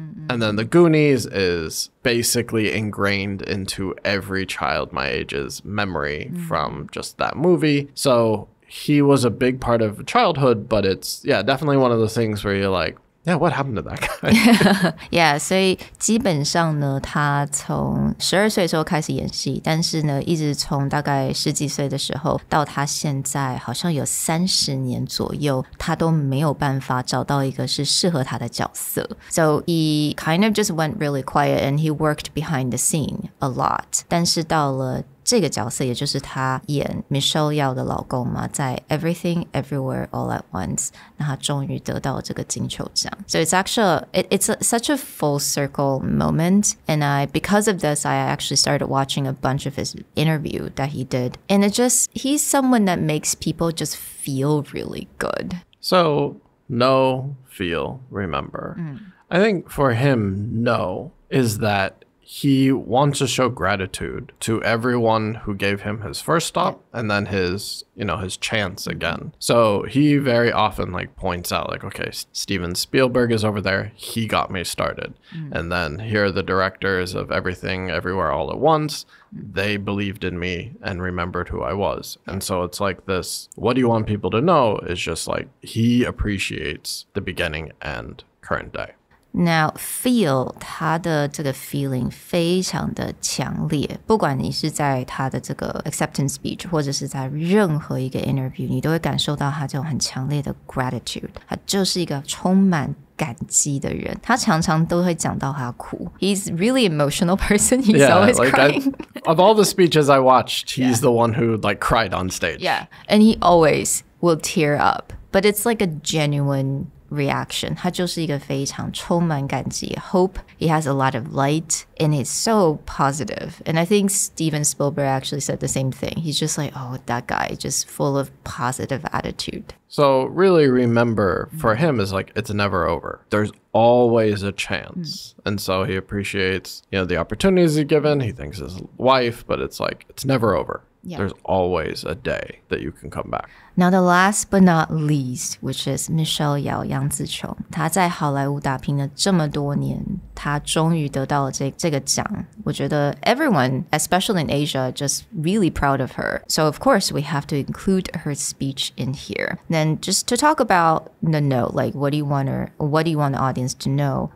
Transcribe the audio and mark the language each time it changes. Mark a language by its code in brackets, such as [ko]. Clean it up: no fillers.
[en] And then The Goonies is basically ingrained into every child my age's memory from just that movie. So he was a big part of childhood, but it's, yeah, definitely one of those things where you're like, yeah, what happened to that guy? [zh] Yeah, 所以基本上呢，他从12岁的时候开始演戏，但是呢，一直从大概10几岁的时候到他现在好像有30年左右，他都没有办法找到一个是适合他的角色。 [en] So he kind of just went really quiet and he worked behind the scene a lot. [zh] 但是到了这个角色，也就是他演 Michelle Yeoh 的老公嘛，在 Everything Everywhere All at Once， 那他终于得到这个金球奖。 [en] So it's actually such a full circle moment, and because of this I actually started watching a bunch of his interview that he did, and he's someone that makes people just feel really good. So know, feel, remember. I think for him, know is that he wants to show gratitude to everyone who gave him his first stop and then his chance again. So he very often like points out like, okay, Steven Spielberg is over there. He got me started. And then here are the directors of Everything Everywhere All at Once. They believed in me and remembered who I was. And so it's like this, what do you want people to know is just like he appreciates the beginning and current day. Now, feel [zh] 他的这个 feeling 非常的强烈，不管你是在他的这个 [en] acceptance speech [zh] 或者是在任何一个 interview， 你都会感受到他这种很强烈的 gratitude， 他就是一个充满感激的人，他常常都会讲到他哭。 [en] He's really emotional person. He's always crying. Of all the speeches I watched, he's the one who like cried on stage. Yeah, and he always will tear up, but it's like a genuine reaction. [zh] 他就是一个非常充满感激 hope. [en] He has a lot of light and he's so positive. And I think Steven Spielberg actually said the same thing. He's just like, oh, that guy, just full of positive attitude. So really remember for him is like, it's never over. There's always a chance. And so he appreciates, the opportunities he's given. He thanks his wife, but it's like, it's never over. Yeah. There's always a day that you can come back. Now the last but not least, which is [zh] Michelle Yeoh 杨紫琼，她在好莱坞打拼了这么多年，她终于得到了这个奖。我觉得 [en] everyone, especially in Asia, just really proud of her. So of course we have to include her speech in here. Then just to talk about the note, like what do you want the audience to know?